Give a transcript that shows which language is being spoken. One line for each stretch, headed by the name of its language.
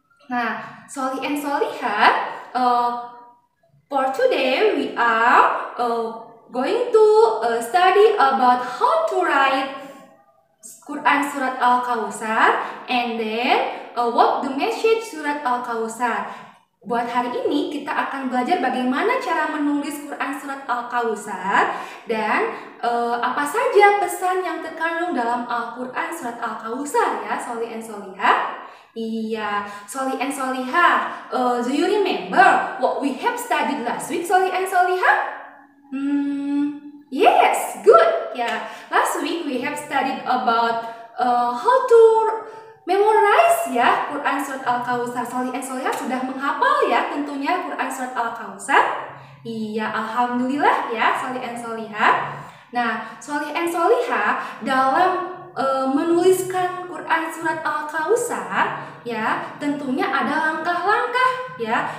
English: Nah, Solih and Solihah, for today we are going to study about how to write Quran Surat Al-Kautsar and then what the message Surat Al-Kautsar.
Indonesian: Buat hari ini kita akan belajar bagaimana cara menulis Quran Surat Al-Kautsar dan apa saja pesan yang terkandung dalam Al-Quran Surat Al-Kautsar ya, Solih and Solihah.
English: Iya, Solih and Solihah, do you remember what we have studied last week, Solih and Solihah? Yes, good. Yeah, last week we have studied about how to memorize ya Quran Surat Al-Kautsar.
Indonesian: Solih and Solihah sudah menghafal ya tentunya Quran Surat Al-Kautsar. Iya, alhamdulillah ya Solih and Solihah. Nah, Solih and Solihah dalam menuliskan Quran Surat Al-Kautsar ya tentunya ada langkah-langkah ya.